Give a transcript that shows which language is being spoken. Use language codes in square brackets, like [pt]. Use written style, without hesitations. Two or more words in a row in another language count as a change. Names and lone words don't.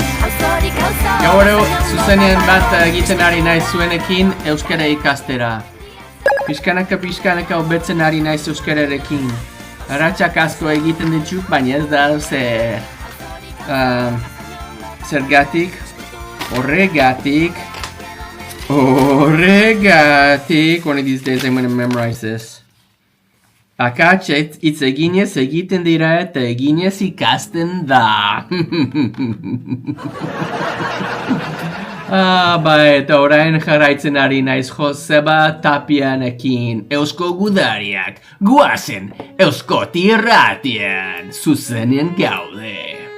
[eu] Gaur zuzenean bat egiten ari naiz zuenekin euskara ikastera. Pixkanaka hobetzen ari naiz euskararekin. Arratxak asko egiten ditut, baina ez da zergatik. Horregatik, [en] one of these days I'm gonna memorize this. [eu] Akats hitz eginez egiten dira eta eginez ikasten da. Eta orain jarraitzen ari naiz Joseba Tapianekin, Eusko Gudariak, guazen Euskoti irratian, zuzenean gaude.